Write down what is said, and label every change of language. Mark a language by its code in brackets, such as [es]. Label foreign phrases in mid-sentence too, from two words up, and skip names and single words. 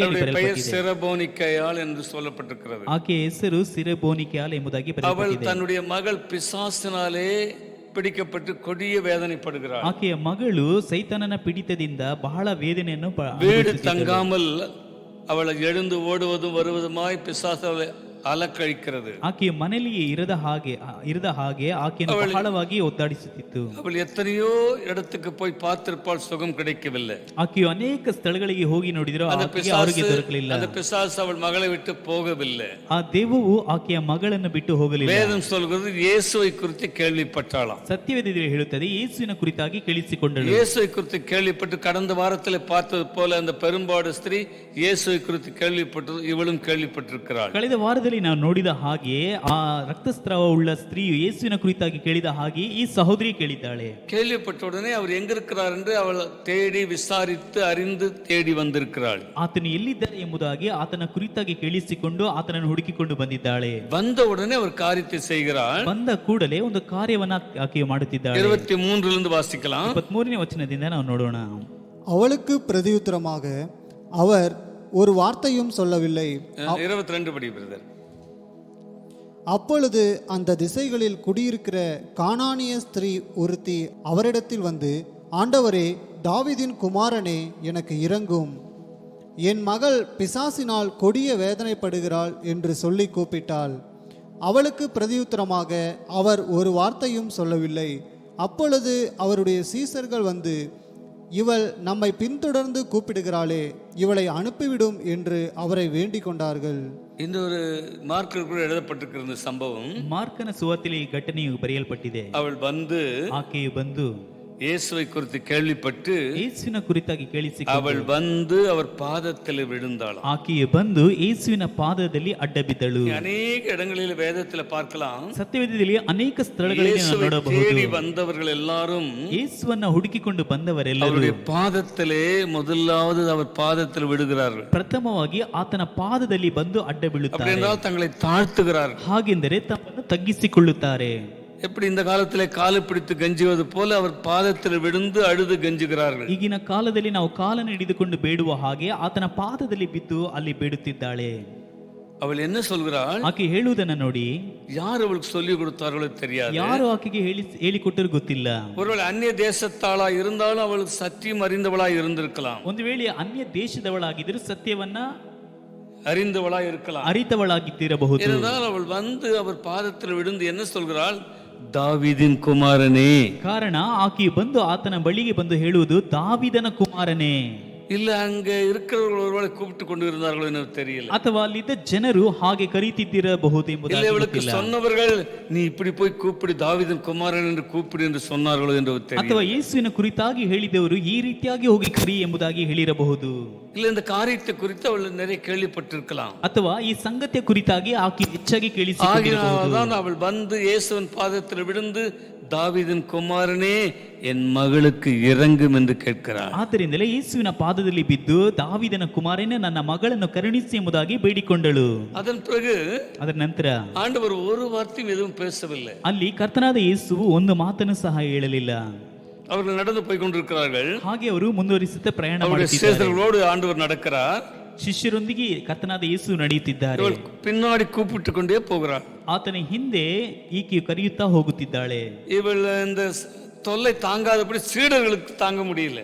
[ta] அவளுடைய பெயர் [kn] ಬರೆಯಲ್ಪಟ್ಟಿದೆ. [ta] செரபோனிக்கையாள் என்று சொல்லப்பட்டிருக்கிறது. [kn] ಆಕೆಯ ಹೆಸರು ಸಿರೆಬೋನಿಕ್ಯಾಲ್ ಎಂಬುದಾಗಿ [ta] அவள் [kn] ಬರೆಯಲ್ಪಟ್ಟಿದೆ. [ta] தன்னுடைய மகள் பிசாசினாலே பிடிக்கப்பட்டு கொடிய வேதனைப்படுகிறாள். [kn] ಆಕೆಯ ಮಗಳು ಸೈತಾನನ ಪಿಡಿತದಿಂದ ಬಹಳ ವೇದನೆಯನ್ನು [ta] வீடு [kn] ಅನುಭವಿಸುತ್ತಿದ್ದಳು. [ta] தங்காமல் அவளை எழுந்து ஓடுவதும் வருவதுமாய் பிசாசு அலக்கழிக்கிறது. [kn] ಆಕೆಯ ಮನೆಯಲ್ಲಿ ಇರದ ಹಾಗೆ ಆಕೆಯನ್ನು ಬಹಳವಾಗಿ ಒದ್ದಾಡಿಸುತ್ತಿತ್ತು. [ta] அவள் ಎತ್ತನೆಯೋ இடத்துக்கு போய் பார்த்திருப்பாள், சுகம் கிடைக்கவில்லை. [kn] ಆಕೆಯು ಅನೇಕ ಸ್ಥಳಗಳಿಗೆ ಹೋಗಿ ನೋಡಿದ್ರು, [ta] அந்த [kn] ಆಕೆಗೆ ಆರೋಗ್ಯ ದೊರಕಲಿಲ್ಲ. [ta] அந்த பிசாசு அவள் மகளை விட்டு போகவில்லை. [kn] ಆ ದೆವ್ವವು ಆಕೆಯ ಮಗಳನ್ನು ಬಿಟ್ಟು ಹೋಗಲಿಲ್ಲ. [ta] வேதம் சொல்கிறது இயேசுவை குறித்து கேள்விப்பட்டாளாம். [kn] ಸತ್ಯವೇದದಲ್ಲಿ ಹೇಳುತ್ತದೆ, ಯೇಸುವಿನ ಕುರಿತಾಗಿ ಕೇಳಿಸಿಕೊಂಡಳು. [ta] இயேசுவை குறித்து கேள்விப்பட்டு கடந்த வாரத்தில் பார்த்தது போல அந்த பெரும்பாடு ஸ்திரீ இயேசுவை குறித்து கேள்விப்பட்டது, இவளும் கேள்விப்பட்டிருக்கிறாள். [kn] ಕಳೆದ ವಾರದಲ್ಲಿ ನಾವು ನೋಡಿದ ಹಾಗೆ ಆ ರಕ್ತಸ್ರಾವ ಉಳ್ಳ ಸ್ತ್ರೀಯು ಯೇಸುವಿನ ಕುರಿತಾಗಿ ಕೇಳಿದ ಹಾಗೆ ಈ ಸಹೋದರಿ ಕೇಳಿದ್ದಾಳೆ. [ta] கேள்விப்பட்ட உடனே அவர் எங்க இருக்கிறார் என்று அவள் தேடி விசாரித்து அறிந்து தேடி வந்திருக்கிறாள். [kn] ಆತನು ಎಲ್ಲಿದ್ದಾರೆ ಎಂಬುದಾಗಿ ಆತನ ಕುರಿತಾಗಿ ಕೇಳಿಸಿಕೊಂಡು ಆತನನ್ನು ಹುಡುಕಿಕೊಂಡು ಬಂದಿದ್ದಾಳೆ. [ta] வந்த உடனே அவர் காரியத்தை செய்கிறாள். [kn] ಬಂದ ಕೂಡಲೇ ಒಂದು ಕಾರ್ಯವನ್ನ ಆಕೆಯು ಮಾಡುತ್ತಿದ್ದಾಳೆ. [ta] 23 வாசிக்கலாம். [kn] 23ನೇ ವಚನದಿಂದ ನಾವು ನೋಡೋಣ. [ta] அவளுக்கு பிரதியுத்தரமாக அவர் ஒரு வார்த்தையும் சொல்லவில்லை. 22 படி பிரதர். அப்பொழுது அந்த திசைகளில் குடியிருக்கிற கானானிய ஸ்திரீ ஒருத்தி அவரிடத்தில் வந்து, ஆண்டவரே, தாவீதின் குமாரனே, எனக்கு இரங்கும், என் மகள் பிசாசினால் கொடிய வேதனைப்படுகிறாள் என்று சொல்லி கூப்பிட்டாள். அவளுக்கு பிரதியுத்தரமாக அவர் ஒரு வார்த்தையும் சொல்லவில்லை. அப்பொழுது அவருடைய சீசர்கள் வந்து, இவள் நம்மை பின்தொடர்ந்து கூப்பிடுகிறாளே, இவளை அனுப்பிவிடும் என்று அவரை வேண்டிக் கொண்டார்கள். இந்த ஒரு மார்க்கில் கூட எழுதப்பட்டிருக்கிற இந்த சம்பவம், [kn] ಮಾರ್ಕನ ಸುವಾರ್ತೆಯಲ್ಲಿ ಈ ಘಟನೆಯು ಬರೆಯಲ್ಪಟ್ಟಿದೆ. [ta] அவள் வந்து [kn] ಆಕೆಯು ಬಂದು [ta] இயேசுவை குறித்து கேள்விப்பட்டு [kn] ಯೇಸುವಿನ ಕುರಿತಾಗಿ ಕೇಳಿಸಿಕೊಂಡು [ta] அவள் வந்து அவர் பாதத்தில் விழுந்தாளாம். [kn] ಆಕೆಯು ಬಂದು ಯೇಸುವಿನ ಪಾದದಲ್ಲಿ ಅಡ್ಡ ಬಿದ್ದಳು. [ta] அநேக இடங்களில் வேதத்தில் பார்க்கலாம். [kn] ಸತ್ಯವೇದದಲ್ಲಿ ಅನೇಕ ಸ್ಥಳಗಳಲ್ಲಿ ನಾವು [ta] இயேசுவை [kn] ನೋಡಬಹುದು. [ta] தேடி வந்தவர்கள் எல்லாரும் [kn] ಯೇಸುವನ್ನ ಹುಡುಕಿಕೊಂಡು ಬಂದವರೆಲ್ಲರೂ [ta] அவருடைய பாதத்திலே முதலாவது அவர் பாதத்தில் விடுகிறார்கள். [kn] ಪ್ರಥಮವಾಗಿ ಆತನ ಪಾದದಲ್ಲಿ ಬಂದು ಅಡ್ಡ [ta] அப்படி [kn] ಬೀಳುತ್ತಾರೆ. [ta] என்றால் தங்களை தாழ்த்துகிறார்கள். [kn] ಹಾಗೆಂದರೆ ತಮ್ಮನ್ನು ತಗ್ಗಿಸಿಕೊಳ್ಳುತ್ತಾರೆ. [ta] எப்படி இந்த காலத்திலே காலை பிடித்து கஞ்சுவது போல அவர் பாதத்தில் விழுந்து அழுது கஞ்சுகிறார்கள். [kn] ಈಗಿನ ಕಾಲದಲ್ಲಿ ನಾವು ಕಾಲನ್ನು ಹಿಡಿದುಕೊಂಡು ಬೇಡುವ ಹಾಗೆ ಆತನ ಪಾದದಲ್ಲಿ ಬಿದ್ದು ಅಲ್ಲಿ ಬೇಡುತ್ತಿದ್ದಾಳೆ. [ta] அவள் என்ன சொல்கிறாள்? [kn] ಆಕೆ ಹೇಳುವುದನ್ನ ನೋಡಿ, [ta] யார் அவளுக்கு சொல்லி கொடுத்தார்களோ தெரியாது. [kn] ಯಾರು ಆಕೆಗೆ ಹೇಳಿಕೊಟ್ಟರು ಗೊತ್ತಿಲ್ಲ. [ta] ஒருவேளை அந்நிய தேசத்தாளா இருந்தாலும் அவளுக்கு சத்தியம் அறிந்தவளாய் இருந்திருக்கலாம். [kn] ಒಂದು ವೇಳೆ ಅನ್ಯ ದೇಶದವಳಾಗಿದ್ದರೂ ಸತ್ಯವನ್ನ [ta] அறிந்தவளாய் இருக்கலாம். [kn] ಅರಿತವಳಾಗಿದ್ದಿರಬಹುದು. [ta] இருந்தால் அவள் வந்து அவர் பாதத்தில் விழுந்து என்ன சொல்கிறாள்? தாவீதின் குமாரனே. [kn] ಕಾರಣ ಆಕೆಯು ಬಂದು ಆತನ ಬಳಿಗೆ ಬಂದು ಹೇಳುವುದು ದಾವಿದನ ಕುಮಾರನೇ. [ta] இல்ல அங்க இருக்கிறவர்கள் ஒருவேளை கூப்பிட்டு கொண்டு இருந்தார்களோ எனக்கு தெரியல. [kn] ಅಥವಾ ಅಲ್ಲಿದ್ದ ಜನರು ಹಾಗೆ ಕರೀತಿದ್ದಿರಬಹುದು [ta] இல்ல [kn] ಎಂಬುದಾಗಿ [ta] இவளுக்கு [kn] ಗೊತ್ತಿಲ್ಲ. [ta] சொன்னவர்கள் நீ இப்படி போய் கூப்பிடு தாவீதின் குமாரன் என்று கூப்பிடு என்று சொன்னார்களோ என்று தெரியல. [kn] ಅಥವಾ ಯೇಸುವಿನ ಕುರಿತಾಗಿ ಹೇಳಿದವರು ಈ ರೀತಿಯಾಗಿ ಹೋಗಿ ಕರಿ ಎಂಬುದಾಗಿ ಹೇಳಿರಬಹುದು. [ta] இல்ல இந்த காரியத்தை குறித்து அவள் நிறைய கேள்விப்பட்டிருக்கலாம். [kn] ಅಥವಾ ಈ ಸಂಗತಿಯ ಕುರಿತಾಗಿ ಆಕೆ ಹೆಚ್ಚಾಗಿ ಕೇಳಿಸಿಕೊಂಡಿರಬಹುದು. [ta] ஆகினால்தான் அவள் வந்து இயேசுவின் பாதத்தில் விழுந்து தாவீதின் குமாரனே என் மகளுக்கு இறங்கும் என்று கேட்கிறார். [kn] ಆದ್ದರಿಂದಲೇ ಯೇಸುವಿನ ಪಾದದಲ್ಲಿ ಬಿದ್ದು ದಾವಿದನ ಕುಮಾರನೇ ನನ್ನ ಮಗಳನ್ನು ಕರುಣಿಸಿ ಎಂಬುದಾಗಿ ಬೇಡಿಕೊಂಡಳು. [ta] அதன் பிறகு [kn] ಅದರ ನಂತರ [ta] ஆண்டவர் ஒரு வார்த்தையும் எதுவும் பேசவில்லை. [kn] ಅಲ್ಲಿ ಕರ್ತನಾದ ಯೇಸುವು ಒಂದು ಮಾತನ್ನು ಸಹ ಹೇಳಲಿಲ್ಲ. [ta] அவர்கள் நடந்து போய் கொண்டிருக்கிறார்கள். [kn] ಹಾಗೆ ಅವರು ಮುಂದುವರಿಸುತ್ತಾ ಪ್ರಯಾಣ [ta] அவருடைய [kn] ಮಾಡುತ್ತಿದ್ದಾರೆ. [ta] சேஷர்களோடு ஆண்டவர் நடக்கிறார். [kn] ಶಿಷ್ಯರೊಂದಿಗೆ ಕರ್ತನಾದ ಯೇಸು ನಡೆಯುತ್ತಿದ್ದಾರೆ. [ta] இவள் பின்னாடி கூப்பிட்டு கொண்டே போகிறாள். [kn] ಆತನ ಹಿಂದೆ ಈಕೆಯು ಕರೆಯುತ್ತಾ ಹೋಗುತ್ತಿದ್ದಾಳೆ. [ta] இவள் இந்த தொல்லை தாங்காதபடி சீடர்களுக்கு தாங்க முடியல.